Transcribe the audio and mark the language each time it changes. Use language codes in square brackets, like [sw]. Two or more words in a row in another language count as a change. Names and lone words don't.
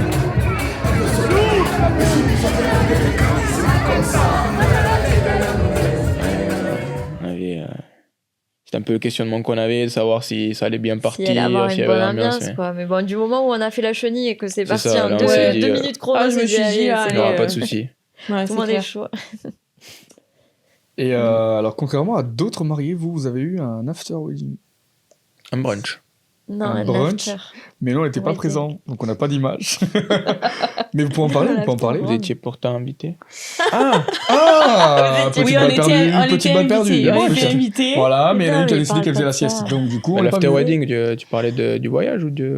[fr] On avait, c'était un peu le questionnement qu'on avait, de savoir si ça allait bien partir, Si elle avoir s'il y une avait bonne l'ambiance. ambiance, mais quoi. Mais bon, du moment où on a fait la chenille et que c'est C'est parti ça, en là, on deux s'est dit, minutes chrono, je me on s'est suis dit, allez, allez, Il n'y aura pas de c'est- souci. Ouais, tout c'est le monde est clair. chaud. Et alors, contrairement à d'autres mariés, vous avez eu un [en] after wedding. [fr] Un brunch. Non, Un un brunch. after. Mais non, on n'était On pas était- présent, donc on n'a pas d'image. Mais vous pouvez en parler, Un vous pouvez en after parler. Vous étiez pourtant invité. Ah, Oui, petite on balle perdue, était petite balle perdue. invités. On Ouais, était invités. Voilà, mais il y en a une qui a Putain, décidé mais qu'elle faisait la parle pas de sieste. ça. Donc du coup, on Bah, l'a pas l'after vu. wedding, tu parlais du voyage ou de...